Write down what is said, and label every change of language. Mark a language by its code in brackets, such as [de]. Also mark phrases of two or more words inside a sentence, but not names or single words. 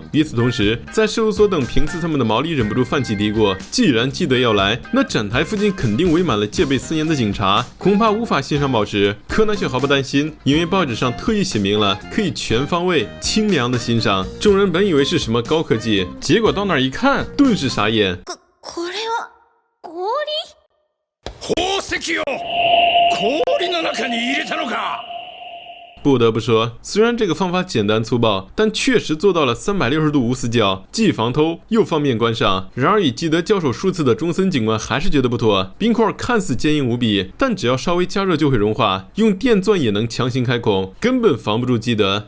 [zh] 与此同时，在事务所等平次他们的毛利忍不住泛起嘀咕：既然基德要来，那展台附近肯定围满了戒备森严的警察，恐怕无法欣赏宝石。柯南却毫不担心，因为报纸上特意写明了可以全方位清凉的欣赏。众人本以为是什么高科技，结果到那儿一看，顿时傻眼。 [ja] これは宝石を氷の中に入れたのか。 [zh] 不得不说，虽然这个方法简单粗暴，但确实做到了360度无死角，既防偷又方便关上。然而与基德交手数次的中森警官还是觉得不妥，冰块看似坚硬无比，但只要稍微加热就会融化，用电钻也能强行开孔，根本防不住基德。